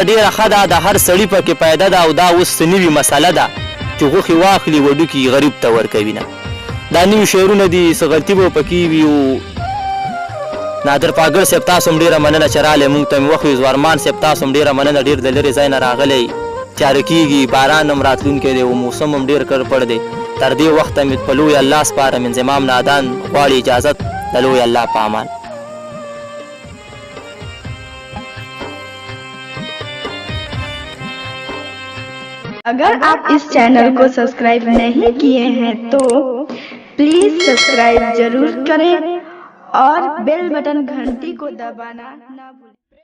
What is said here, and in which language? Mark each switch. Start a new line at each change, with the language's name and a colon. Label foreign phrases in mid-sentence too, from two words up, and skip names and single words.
Pashto: ډېره ښه ده د هر سړي پکې پیدا ده او دا اوس نوي مسله ده چې غوښې واخلي وډوکي غریب ته ورکوي نه دا نوي شعرونه دي څه غلطي به پکې وي او نادر پاگل صاحب تاسو هم ډېره مننه چې راغلی مونږ ته مې وخت وي ارمان صاحب تاسو هم ډېره مننه ډېر د لرې ځای نه راغلی تیاره کېږي باران هم راتلونکی دی او موسم هم ډېر کړپړ دی تر دې وخته مې په لوی الله سپارم انضمام نادان غواړي اجازت د لوی الله په امان
Urdu: اگر آپ اس چینل کو سبسکرائب نہیں کیے ہیں تو پلیز سبسکرائب ضرور کریں اور
English: bell button
Urdu: گھنٹی کو دبانا نہ بھولیں.